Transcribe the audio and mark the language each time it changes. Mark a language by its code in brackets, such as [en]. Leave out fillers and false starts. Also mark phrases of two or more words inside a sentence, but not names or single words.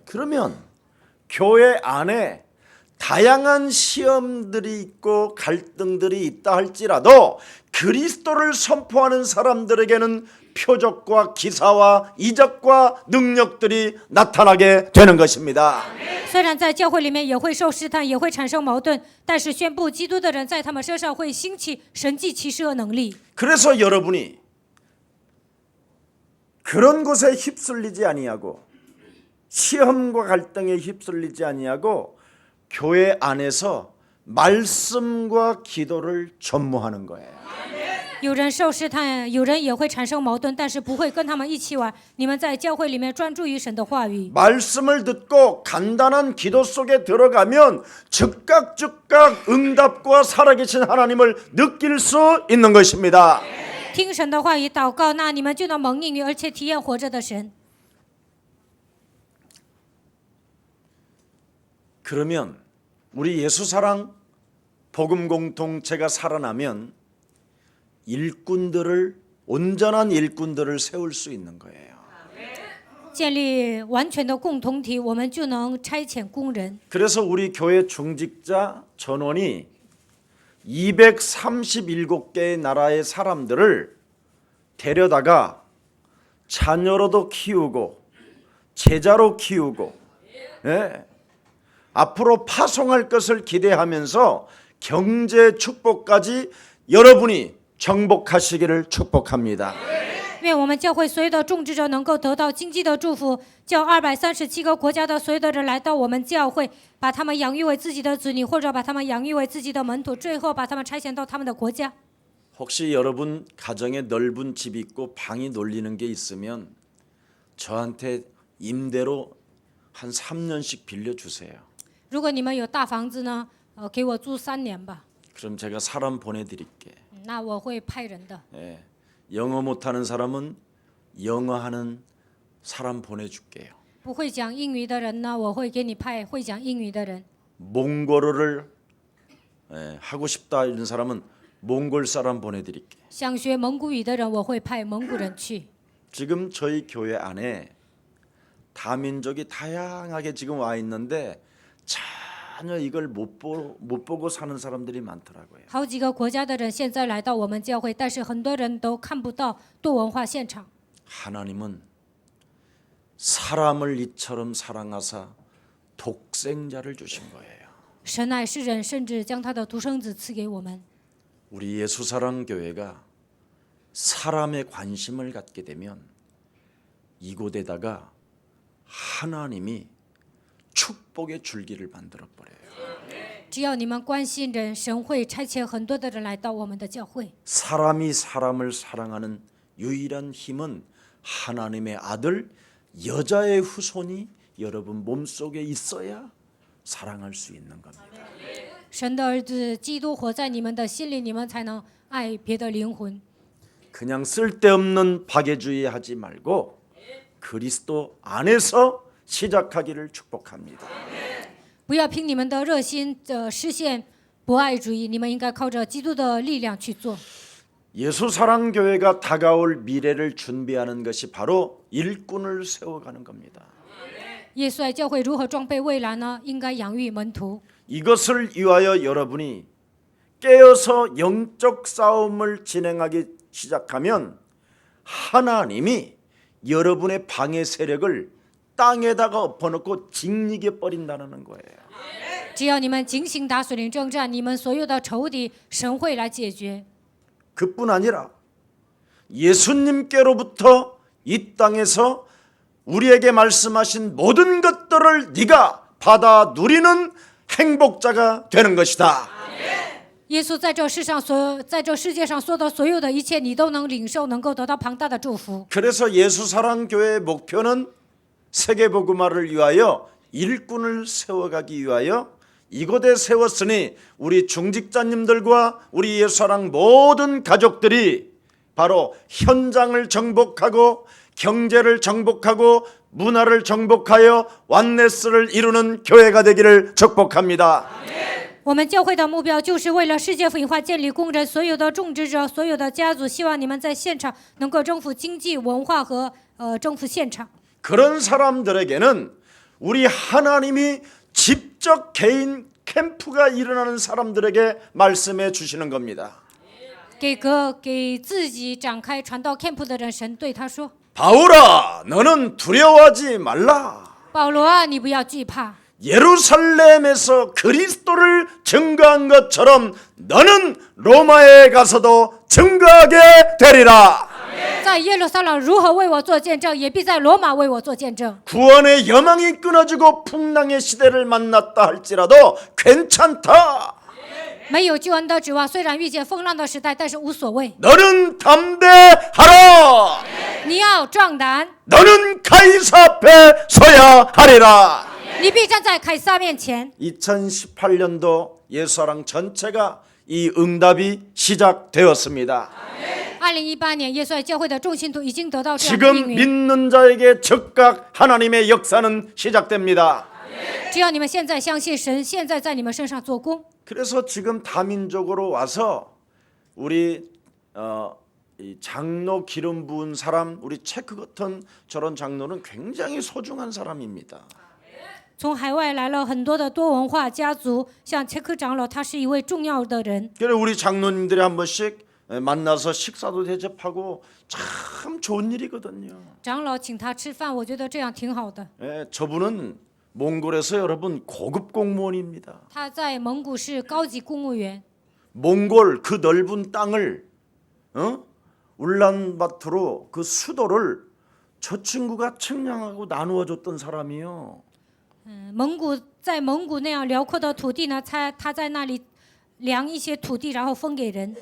[ko] 그러면 교회 안에 다양한 시험들이 있고 갈등들이 있다 할지라도 그리스도를 선포하는 사람들에게는 표적과 기사와 이적과 능력들이 나타나게 되는 것입니다. [zh] 虽然在教会里面也会受试探，也会产生矛盾，但是宣布基督的人在他们身上会兴起神迹奇事和能力。 [ko] 그래서 여러분이 그런 것에 휩쓸리지 아니하고 시험과 갈등에 휩쓸리지 아니하고 교회 안에서 말씀과 기도를 전무하는 거예요. [zh] 有人受试探，有人也会产生矛盾，但是不会跟他们一起玩。你们在教会里面专注于神的话语， [ko] 말씀을 듣고 간단한 기도 속에 들어가면 즉각 응답과 살아계신 하나님을 느낄 수 있는 것입니다. [zh] 听神的话语祷告，那你们就能蒙应允，而且体验活着的神。 [ko] 그러면 우리 예수사랑 복음 공동체가 살아나면 온전한 일꾼들을 세울 수 있는 거예요. [zh] 建立完全的共同体，我们就能差遣工人。 [ko] 그래서 우리 교회 중직자 전원이 237개의 나라의 사람들을 데려다가 자녀로도 키우고 제자로 키우고 앞으로 파송할 것을 기대하면서 경제 축복까지 여러분이 정복하시기를 축복합니다. [zh] 愿我们教会所有的种植者能够得到经济的祝福，叫237个国家的所有的人来到我们教会，把他们养育为自己的子女，或者把他们养育为自己的门徒，最后把他们差遣到他们的国家。 [ko] 혹시 여러분 가정에 넓은 집이 있고 방이 놀리는 게 있으면 저한테 임대로 한 3년씩 빌려주세요. [zh] 如果你们有大房子呢，给我租3年吧， [ko] 그럼 제가 사람 보내드릴게. [zh] 那我会派人的。 [ko] 영어 못하는 사람은 영어하는 사람 보내줄게요. [zh] 不会讲英语的人呢，我会给你派会讲英语的人。 [ko] 몽골어를 하고 싶다 이런 사람은 몽골 사람 보내드릴게. [zh] 想学蒙古语的人，我会派蒙古人去。 [ko] 지금 저희 교회 안에 다민족이 다양하게 지금 와 있는데 전혀 이걸 못 보고 사는 사람들이 많더라고요. [zh] 好几个国家的人现在来到我们教会，但是很多人都看不到多文化现场。 [ko] 하나님은 사람을 이처럼 사랑하사 독생자를 주신 거예요. [zh] 神爱世人，甚至将他的独生子赐给我们。 [ko] 우리 예수사랑 교회가 사람의 관심을 갖게 되면 이곳에다가 하나님이 축복의 줄기를 만들어 버려요. [zh] 只要你们关心人，神会差遣很多的人来到我们的教会。 [ko] 사람이 사람을 사랑하는 유일한 힘은 하나님의 아들 여자의 후손이 여러분 몸속에 있어야 사랑할 수 있는 겁니다. [zh] 神的儿子基督活在你们的心里，你们才能爱别的灵魂。 [ko] 그냥 쓸데없는 박애주의 하지 말고 그리스도 안에서 시작하기를 축복합니다. [zh] 不要凭你们的热心实现博爱主义，你们应该靠着基督的力量去做。 [ko] 예수사랑교회가 다가올 미래를 준비하는 것이 바로 일꾼을 세워가는 겁니다. [zh] 耶稣爱教会如何装备未来呢？应该养育门徒。 [ko] 이것을 위하여 여러분이 깨어서 영적 싸움을 진행하기 시작하면 하나님이 여러분의 방해 세력을 땅에다가 엎어놓고 짓이게 버린다는 거예요. [zh] 只要你们警醒打属灵征战，你们所有的仇敌，神会来解决。 [ko] 그뿐 아니라 예수님께로부터 이 땅에서 우리에게 말씀하신 모든 것들을 네가 받아 누리는 행복자가 되는 것이다. [zh] 耶稣在这世界上说的所有的一切，你都能领受，能够得到庞大的祝福。 [ko] 그래서 예수사랑교회의 목표는 세계복음화를 위하여 일꾼을 세워가기 위하여 이곳에 세웠으니 우리 중직자님들과 우리 예수사랑 모든 가족들이 바로 현장을 정복하고 경제를 정복하고 문화를 정복하여 완네스를 이루는 교회가 되기를 축복합니다. [zh] 我们教会的目标就是为了世界福音化建立工人，所有的种植者，所有的家族，希望你们在现场能够征服经济、文化和征服现场。 [ko] 그런 사람들에게는 우리 하나님이 직접 개인 캠프가 일어나는 사람들에게 말씀해 주시는 겁니다. [zh] 给自己展开传道 camp 的人，神对他说 [ko] 바울아, 너는 두려워하지 말라. ：“ [zh] 保罗啊，你不要惧怕。 [ko] 예루살렘에서 그리스도를 증거한 것처럼 너는 로마에 가서도 증거하게 되리라. [zh] 在耶路撒冷如何为我做见证，也必在罗马为我做见证。 [ko] 구원의 여망이 끊어지고 풍랑의 시대를 만났다 할지라도 괜찮다. [zh] 没有救恩的指望，虽然遇见风浪的时代，但是无所谓。 [ko] 너는 담대하라. [zh] 你要壮胆， [ko] 너는 가이사 앞에 서야 하리라. [zh] 你必站在凯撒面前。 [ko] 2018년도 예수사랑 전체가 이 응답이 시작되었습니다. [zh] 2018 年，耶稣爱教会的众信徒已经得到这样的 [ko] 지금 [zh] 应允。 [ko] 믿는 자에게 즉각 하나님의 역사는 시작됩니다. [zh] 只要你们现在相信神，现在在你们身上做工。 [ko] 그래서 지금 다민족으로 와서 우리 이 장로 기름 부은 사람, 우리 체크 같은 저런 장로는 굉장히 소중한 사람입니다. [zh] 从海外来了很多的多文化家族，像切克长老，他是一位重要的人。 [ko] 그래 우리 장로님들이 한 번씩 만나서 식사도 대접하고 참 좋은 일이거든요. [zh] 长老请他吃饭，我觉得这样挺好的。 [ko] 저분은 몽골에서 여러분 고급 공무원입니다. [zh] 他在蒙古是高级公务员， [ko] 몽골 그 넓은 땅을 울란바토르 그 수도를 저 친구가 측량하고 나누어 줬던 사람이요. [zh] 在蒙古那样辽阔的土地呢，他在那里量一些土地，然后分给人。